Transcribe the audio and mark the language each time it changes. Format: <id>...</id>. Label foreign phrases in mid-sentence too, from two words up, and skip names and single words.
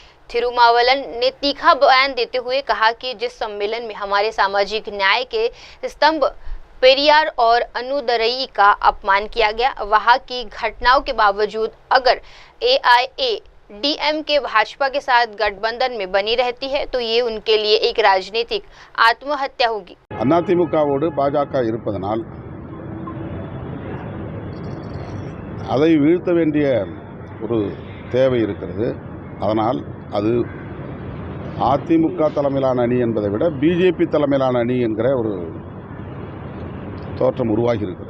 <hi>थिरुमावलन ने तीखा बयान देते हुए कहा कि जिस सम्मेलन में हमारे सामाजिक न्याय के स्तंभ पेरियार और अनुदयी का अपमान किया गया, वहां की घटनाओं के बावजूद अगर AIADMK भाजपा के साथ गठबंधन में बनी रहती है तो ये उनके लिए एक राजनीतिक आत्महत्या होगी।</hi> <ta>அதிமுகவோடு பாஜக இருப்பதனால் அதை வீழ்த்த வேண்டிய ஒரு தேவை இருக்கிறது. அதனால் அது அதிமுக தலைமையிலான அணி என்பதை விட பிஜேபி தலைமையிலான அணி என்கிற ஒரு தோற்றம் உருவாகி இருக்கிறது.</ta>